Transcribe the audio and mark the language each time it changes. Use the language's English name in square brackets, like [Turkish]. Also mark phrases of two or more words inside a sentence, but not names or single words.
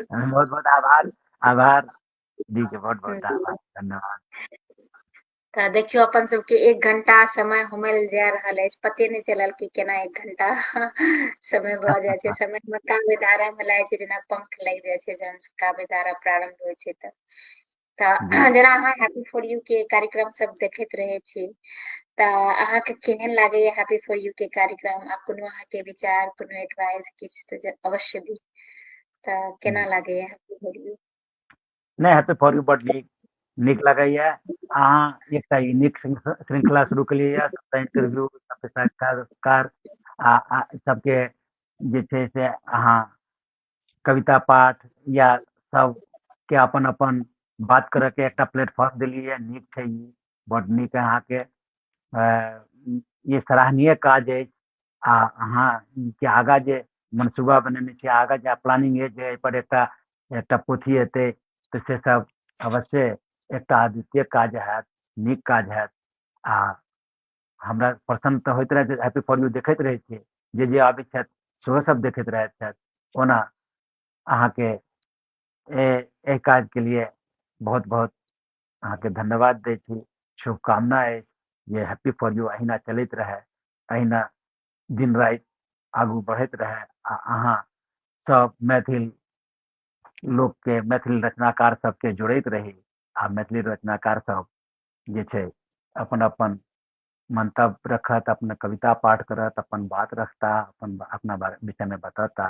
[Maithili] बहुत बहुत आभार, आभार दी के बहुत बहुत आभार धन्यवाद। तऽ देखियो अपन सबके 1 घंटा समय हुमल जा रहल अछि, पते नहि चलल कि केना 1 घंटा समय भऽ जाइ छै। समय में काव्य धारा में लागै छै जेना पंख लागि जाइ छै जहन काव्य धारा प्रारंभ होइ छै जी तऽ जेना अहाँ हैप्पी फॉर यू के कार्यक्रम सब देखैत रहे छी तऽ अहाँके केहन लागैया हैप्पी फॉर यू के कार्यक्रम? आ कोनो अहाँके विचार, कोनो एडवाइस किछु तऽ अवश्य दी। तऽ केना लागैया हैप्पी फॉर यू? नहीं हैप्पी फॉर यू बड नीक नीक लगैए। अहाँ एकटा यूनिक श्रृंखला शुरू केलियै सबटा इंटरव्यू सबके साक्षात्कार आ सबके जे छै से अहाँ कविता पाठ या सबके अपन अपन बात करऽ के एकटा प्लेटफॉर्म देलियै, नीक छै ई, बड नीक अहाँके ये सराहनीय काज अछि। आ अहाँ के आगाँ जे मनसूबा बनेने छी, आगाँ जे प्लानिंग अछि जे एहिपर एकटा एकटा पोथी एतै तऽ से सब अवश्य एकटा अद्वितीय काज हैत, नीक काज हैत। आ हमरा प्रसन्न तऽ होइत रहै छै, हैप्पी फॉर यू देखैत रहै छियै, जे आबै छथि सेहो सब देखैत रहैत छथि। ओना अहाँके एहि काज के लिए बहुत बहुत अहाँके धन्यवाद दै छी, शुभकामना अछि जे हैप्पी फॉर यू अहिना चलैत रहै, अहिना दिन राति आगू बढ़ैत रहै आ अहाँ सब मैथिल लोकके, मैथिल रचनाकार सबके जोड़ैत रही आ मैथिली रचनाकार सब जे छै अपन अपन मंतव्य रखत, अपना कविता पाठ करत, अपन बात रखता, अपन अपना विषय में बताता।